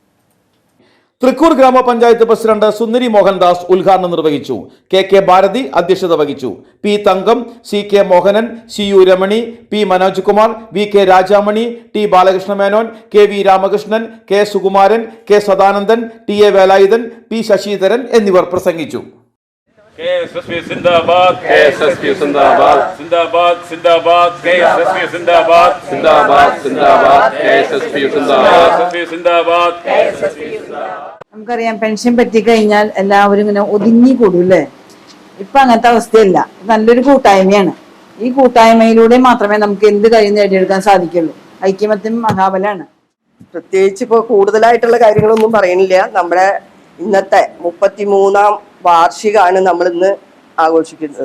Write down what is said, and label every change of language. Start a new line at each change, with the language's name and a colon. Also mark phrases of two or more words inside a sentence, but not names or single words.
Malayalam: തൃക്കൂർ ഗ്രാമപഞ്ചായത്ത് പ്രസിഡന്റ് സുന്ദരി മോഹൻദാസ് ഉദ്ഘാടനം നിർവഹിച്ചു. KK ഭാരതി അധ്യക്ഷത വഹിച്ചു. P തങ്കം, CK മോഹനൻ, CU രമണി, P മനോജ് കുമാർ, VK രാജാമണി, T ബാലകൃഷ്ണ മേനോൻ, KV രാമകൃഷ്ണൻ, K സുകുമാരൻ, K സദാനന്ദൻ, TA വേലായുധൻ, P ശശിധരൻ എന്നിവർ പ്രസംഗിച്ചു. KSSB Zindabad, KSSB Zindabad, Zindabad, Zindabad, KSSB Zindabad, Zindabad, Zindabad, KSSB Zindabad, KSSB Zindabad, KSSB Zindabad. നമുക്കറിയാം, പെൻഷൻ പറ്റി കഴിഞ്ഞാൽ എല്ലാവരും ഇങ്ങനെ ഒതുങ്ങി കൂടും അല്ലേ? ഇപ്പൊ അങ്ങനത്തെ അവസ്ഥയല്ല. നല്ലൊരു കൂട്ടായ്മയാണ്. ഈ കൂട്ടായ്മയിലൂടെ മാത്രമേ നമുക്ക് എന്ത് കാര്യം നേടിയെടുക്കാൻ സാധിക്കുള്ളൂ. ഐക്യമത്യം മഹാബലാണ്. പ്രത്യേകിച്ച് ഇപ്പോൾ കൂടുതലായിട്ടുള്ള കാര്യങ്ങളൊന്നും പറയണില്ല. നമ്മുടെ ഇന്നത്തെ 33-ാം വാർഷികമാണ് നമ്മളിന്ന് ആഘോഷിക്കുന്നത്.